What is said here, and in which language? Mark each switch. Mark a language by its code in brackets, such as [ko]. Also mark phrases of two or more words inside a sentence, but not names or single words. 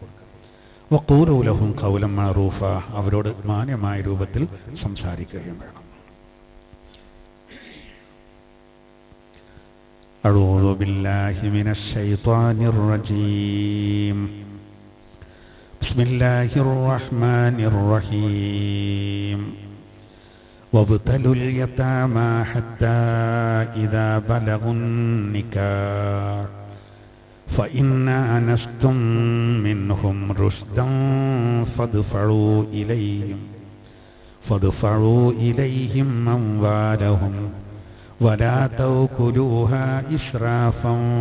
[ar] وقولوا لهم قولا معروفا, [ml] അവരോട് മാന്യമായ രൂപത്തിൽ സംസാരിക്കുകയും വേണം. [ar] أعوذ بالله من الشيطان الرجيم. بسم الله الرحمن الرحيم. وابتلوا اليتامى حتى إذا بلغوا النكاح فإن آنستم منهم رشدا فادفعوا إليهم أموالهم ولا تأكلوها إسرافا